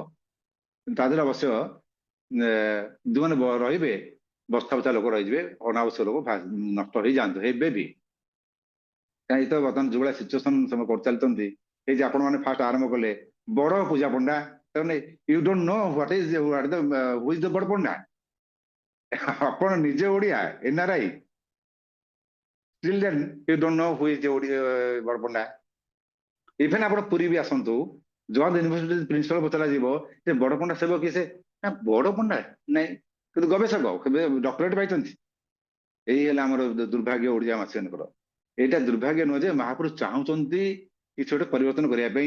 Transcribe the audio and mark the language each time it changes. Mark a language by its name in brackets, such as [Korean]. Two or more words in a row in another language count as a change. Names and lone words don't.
[Odia] ତା ଦେହରେ ଅବଶ୍ୟ ଯୋଉମାନେ ରହିବେ, ବସ୍ତା ବସ୍ତା ଲୋକ ରହିଯିବେ, ଅନାବଶ୍ୟକ ଲୋକ ନଷ୍ଟ ହେଇଯାଆନ୍ତୁ, ହେବେ ବି। କାହିଁ ତ ବର୍ତ୍ତମାନ ଯୋଉଭଳିଆ ସିଚୁଏସନ ସେମାନେ କରିଚାଲିଛନ୍ତି, ଏଇ ଯେ ଆପଣ ମାନେ ଫାଷ୍ଟ ଆରମ୍ଭ କଲେ ବଡ ପୂଜା ପଣ୍ଡା, ତାମାନେ [English] you don't know what is who is the [Odia] ବଡ ପଣ୍ଡା। ଆପଣ ନିଜେ ଓଡିଆ [English] NRI, still then you don't know who is the ବଡ ପଣ୍ଡା। [Odia] ଇଭେନ ଆପଣ ପୁରୀ ବି ଆସନ୍ତୁ, ଜଗନ୍ନାଥ ୟୁନିଭର୍ସିଟି ପ୍ରିନ୍ସିପାଲ ପଚରା ଯିବ ଯେ ବଡ ପଣ୍ଡା ସେବ କିଏ? ସେ ନା ବଡ ପଣ୍ଡା ନାଇଁ, କିନ୍ତୁ ଗବେଷକ, କେବେ ଡକ୍ଟରେଟ ପାଇଛନ୍ତି। ଏଇ ହେଲା ଆମର ଦୁର୍ଭାଗ୍ୟ ଓଡିଆ ମାସିମାନଙ୍କର। ଏଇଟା ଦୁର୍ଭାଗ୍ୟ ନୁହେଁ ଯେ ମହାପୁରୁଷ ଚାହୁଁଛନ୍ତି କିଛି ଗୋଟେ ପରିବର୍ତ୍ତନ କରିବା ପାଇଁ।